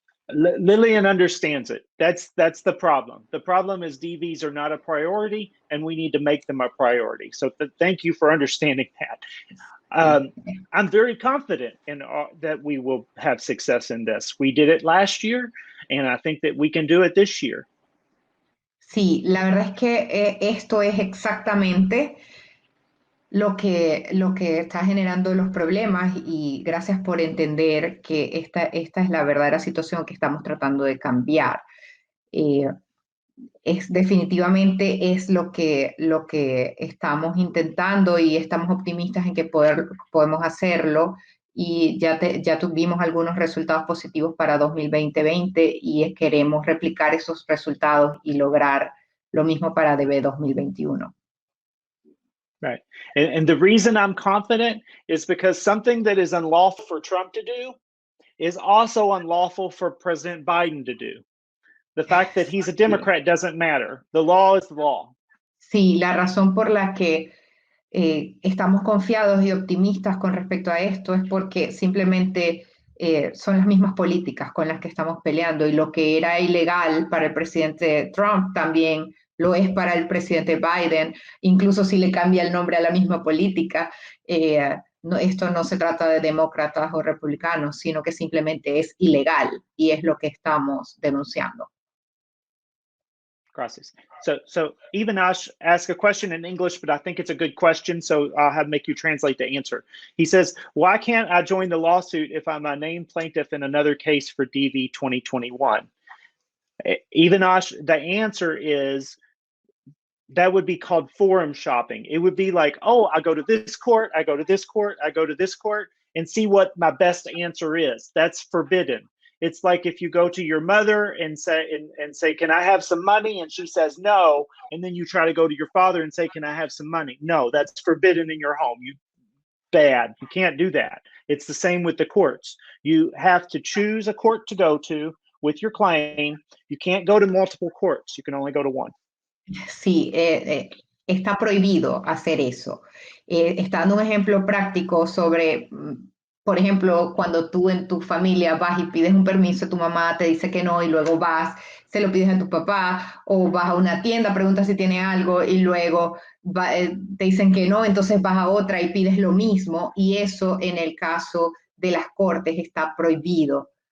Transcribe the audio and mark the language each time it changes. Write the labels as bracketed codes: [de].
[en] Lillian understands it. That's the problem. The problem is DVs are not a priority, and we need to make them a priority. So thank you for understanding that. I'm very confident in that we will have success in this. We did it last year, and I think that we can do it this year. [es] Sí, la verdad es que esto es exactamente lo que está generando los problemas y gracias por entender que esta es la verdadera situación que estamos tratando de cambiar. Definitivamente es lo que estamos intentando y estamos optimistas en que podemos hacerlo y ya tuvimos algunos resultados positivos para 2020 y queremos replicar esos resultados y lograr lo mismo para DV2021. [en] Right. And the reason I'm confident is because something that is unlawful for Trump to do is also unlawful for President Biden to do. The fact that he's a Democrat doesn't matter. The law is the law. [es] Sí, la razón por la que estamos confiados y optimistas con respecto a esto es porque simplemente son las mismas políticas con las que estamos peleando y lo que era ilegal para el presidente Trump también lo es para el presidente Biden, incluso si le cambia el nombre a la misma política. Esto no se trata de demócratas o republicanos, sino que simplemente es ilegal y es lo que estamos denunciando. Gracias. [en] So Ivanash asked a question in English, but I think it's a good question, so I'll make you translate the answer. He says, why can't I join the lawsuit if I'm a named plaintiff in another case for DV 2021? Ivanash, the answer is that would be called forum shopping. It would be like, oh, I go to this court, I go to this court, I go to this court, and see what my best answer is. That's forbidden. It's like if you go to your mother and say, can I have some money? And she says no. And then you try to go to your father and say, can I have some money? No, that's forbidden in your home. You can't do that. It's the same with the courts. You have to choose a court to go to with your claim. You can't go to multiple courts. You can only go to one. [es] Sí, está prohibido hacer eso. Está dando un ejemplo práctico sobre, por ejemplo, cuando tú en tu familia vas y pides un permiso, tu mamá te dice que no y luego vas, se lo pides a tu papá o vas a una tienda, preguntas si tiene algo y luego te dicen que no, entonces vas a otra y pides lo mismo y eso en el caso de las cortes está prohibido.